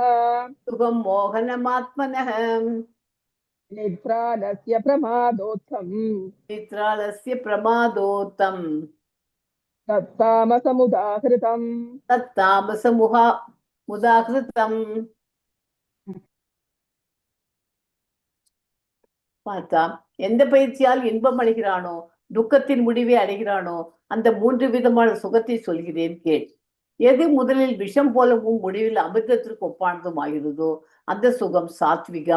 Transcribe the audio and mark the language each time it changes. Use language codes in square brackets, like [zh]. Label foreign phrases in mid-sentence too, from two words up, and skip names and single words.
[sa] सुखं मोहनमात्मनः निद्रालस्य प्रमादोत्थम् निद्रालस्य प्रमादोत्तम् तत्तामसमुदाहृतम् [ta] तत्तामसमुदाहृतम् பார்த்தா எந்த பயிற்சியால் இன்பம் அடைகிறானோ துக்கத்தின் முடிவை அடைகிறானோ அந்த 3 விதமான சுகத்தை சொல்கிறேன் கேள். எது முதலில் விஷம் போலவும் முடிவில் அமிர்தத்திற்கு ஒப்பானதும் ஆகிறதோ அந்த சுகம் சாத்விகம்.